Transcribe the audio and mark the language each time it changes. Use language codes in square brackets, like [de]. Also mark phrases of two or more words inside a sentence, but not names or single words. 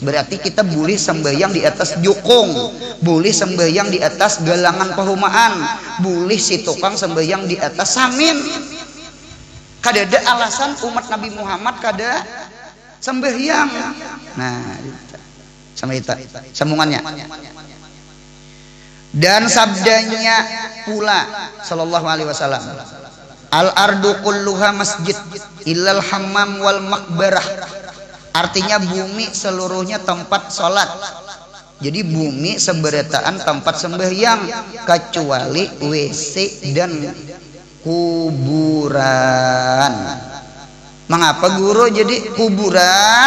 [bjn] Berarti kita boleh sembahyang di atas jukung, boleh sembahyang di atas galangan perumahan, boleh si tukang sembahyang di atas samin. Kada ada alasan umat Nabi Muhammad kada sembahyang. Nah sama itu sambungannya. Dan sabdanya pula [ar] صلى الله عليه وسلم الأرض كلها مسجد إلا الحمام والمقبرة. [bjn] Artinya bumi seluruhnya tempat sholat. Jadi bumi seberataan tempat sembahyang kecuali WC dan kuburan. Mengapa guru jadi kuburan?